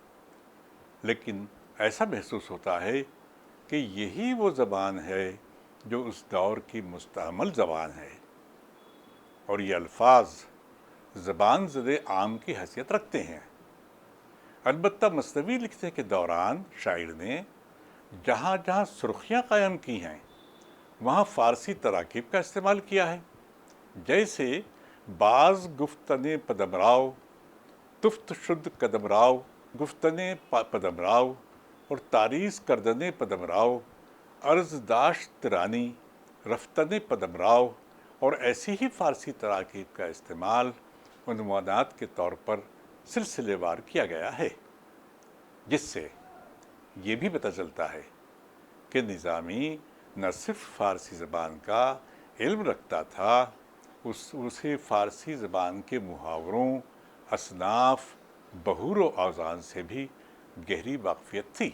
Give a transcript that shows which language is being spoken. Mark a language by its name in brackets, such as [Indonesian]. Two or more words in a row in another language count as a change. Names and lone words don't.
[Urdu] لیکن ایسا محسوس ہوتا ہے کہ یہی وہ زبان ہے جو اس دور کی مستعمل زبان ہے، اور یہ الفاظ زبان زد عام کی حیثیت رکھتے ہیں۔ البتہ مثنوی لکھنے کے دوران شاعر نے جہاں جہاں سرخیاں قائم کی ہیں، وہاں فارسی تراکیب کا استعمال کیا ہے، جیسے [Persian] باز گفتن پدمرؤ، تفت شد قدمرؤ، گفتن پدمرؤ اور تاریس کردن پدمرؤ، عرض داشت رانی، رفتن [Urdu] پدمرؤ اور ایسی ہی فارسی تراکیب کا استعمال عنوانات کے طور پر سلسلے وار کیا گیا ہے، جس سے یہ بھی پتہ چلتا ہے کہ نظامی نہ صرف فارسی زبان کا علم رکھتا تھا، اسے فارسی زبان کے محاوروں، اصناف، بہور و اوزان سے بھی گہری واقفیت تھی۔